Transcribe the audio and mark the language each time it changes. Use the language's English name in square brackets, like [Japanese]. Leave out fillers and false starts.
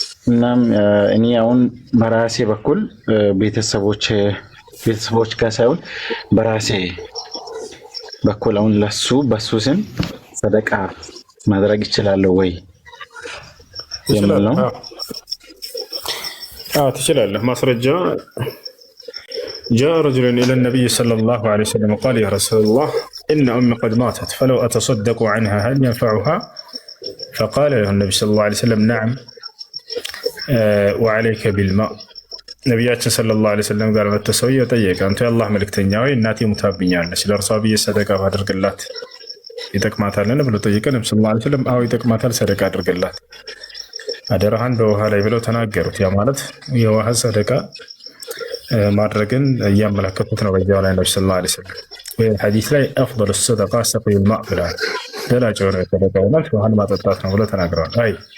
[Amharic] እናም እኔ አሁን በራሴ በኩል ቤተሰቦች ጋር ሳይሆን በራሴ በኩል አሁን በሱ ስም ሰደቃ ማድረግ ይችላለሁ ወይ የሚል ነው። ትችላለህ። ማስረጃ [Arabic] جاء رجل إلى النبي صلى الله عليه وسلم وقال يا رسول الله إن أمي قد ماتت فلو أتصدق عنها هل ينفعها؟ فقال له النبي صلى الله عليه وسلم نعم وعليك بالماء. [Amharic] ነቢያችን ሰለላሁ ዐለይሂ ወሰለም ጋር መጥቶ ሰውዬው ጠየቀ፣ አንተ የአላህ መልእክተኛ ሆይ እናቴ ሙታብኛለች፣ ለእርሷ ብዬ ሰደቃ ባደርግላት ይጠቅማታልን ብሎ ጠየቀ። ነብዩ ሰለላሁ ዐለይሂ ወሰለም አዎ ይጠቅማታል፣ ሰደቃ አድርግላት፣ አደራህን በውሃ ላይ ብለው ተናገሩት። ያ ማለት የውሃ ሰደቃ ማድረግን እያመለከቱት ነው። በዚያው ላይ ነብዩ ሰለላሁ ዐለይሂ ወሰለም ወይ ሐዲስ ላይ [Arabic] አፍضل الصدقه سقي الماء [Amharic] ብለዋል። ደላጭ የሆነ ሰደቃ ማለት ውሃን ማጠጣት ነው ብለው ተናግረዋል። አይ